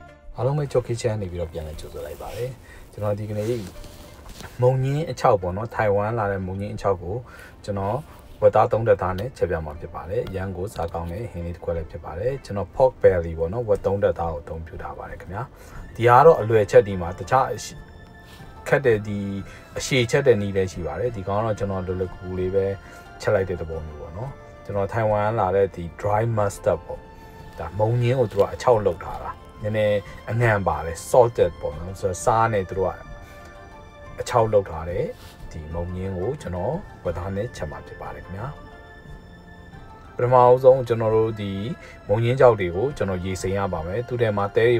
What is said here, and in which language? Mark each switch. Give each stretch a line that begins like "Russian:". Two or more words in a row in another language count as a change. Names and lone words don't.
Burmese: အားလုံးပဲကြော်ခိချန်နေပြီးတော့ပြန်လဲကြိုဆိုလိုက်ပါတယ်ကျွန်တော်ဒီကနေ့မုံညင်းအချောက်ပေါ့နော်ထိုင်ဝမ်လာတဲ့မုံညင်းအချောက်ကိုကျွန်တော်ဝက်သား3တက်သားနဲ့ချက်ပြမှာဖြစ်ပါတယ်ရန်ကိုစားကောင်းတဲ့ဟင်းလေးတစ်ခွက်လည်းဖြစ်ပါတယ်ကျွန်တော်
English: pork belly
Burmese: ပေါ့နော်ဝက်3တက်သားကိုအသုံးပြုထားပါတယ်ခင်ဗျာဒီကတော့အလွယ်ချက်ဒီမှာတခြားခက်တဲ့ဒီ အရှည်ချက်တဲ့နည်းလည်းရှိပါတယ်ဒီကောင်တော့ကျွန်တော်လွယ်လွယ်ကူကူလေးပဲချက်လိုက်တဲ့သဘောမျိုးပေါ့နော်ကျွန်တော်ထိုင်ဝမ်လာတဲ့ဒီ
English: dry mustard
Burmese: ပေါ့ဒါမုံညင်းကိုသူကအချောက်လုပ်ထားတာနည်းနည်းအငံပါတယ် salted ပေါ့နော်ဆိုတော့စားနေသူတို့ကအ ချောက်လုပ်ထားတဲ့ဒီမုံညင်းကိုကျွန်တော်ဝက်သားနဲ့ချက်မှာဖြစ်ပါတယ်ခင်ဗျာပထမဆုံးကျွန်တော်တို့ဒီမုံညင်းကြောက်တွေကိုကျွန်တော်ရေစိမ်ရပါမယ်သူထဲမှာတဲတွေ